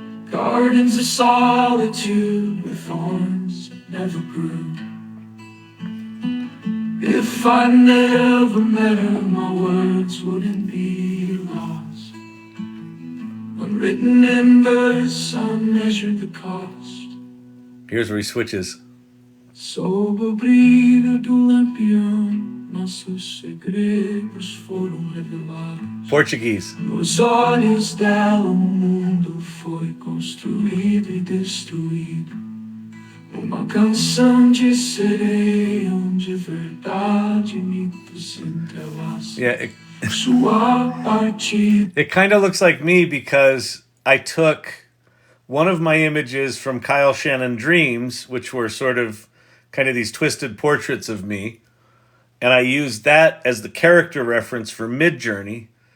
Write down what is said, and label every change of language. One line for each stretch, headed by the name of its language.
English: Gardens of solitude where thorns never grew. If I never met her, my words wouldn't be lost. Unwritten in verse, I measured the cost. Here's where he switches.
Portuguese: Sob a brilho do lampião, nossos segredos foram revelados.
English: Portuguese.
Portuguese: Nos olhos dela o mundo foi construído e destruído. Uma canção de sereia onde verdade e mitos se entrelaçam.
English: Yeah,
Portuguese: Sua partida.
English: it kind of looks like me because I took one of my images from Kyle Shannon Dreams, which were sort of kind of these twisted portraits of me, and I used that as the character reference for Midjourney.